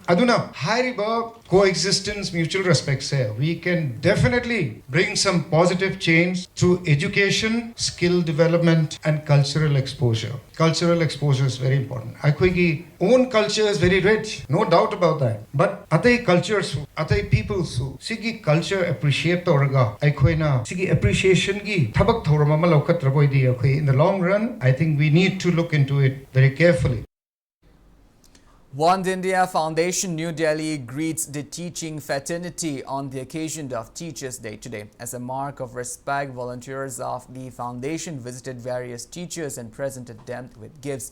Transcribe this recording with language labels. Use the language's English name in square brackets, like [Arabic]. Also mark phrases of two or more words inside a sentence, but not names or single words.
[English] Aduna, high coexistence, mutual respect we can definitely bring some positive change through education, skill development, and cultural exposure. Cultural exposure is very important. Our own culture is very rich, no doubt about that. But other cultures, other peoples, sigi culture appreciate toraga. [Manipuri] Sigi appreciation gi thabak thorama [English] in the long run, I think we need to look into it very carefully. One India Foundation New Delhi greets the teaching fraternity on the occasion of Teachers' Day today. As a mark of respect, volunteers of the foundation visited various teachers and presented them with gifts.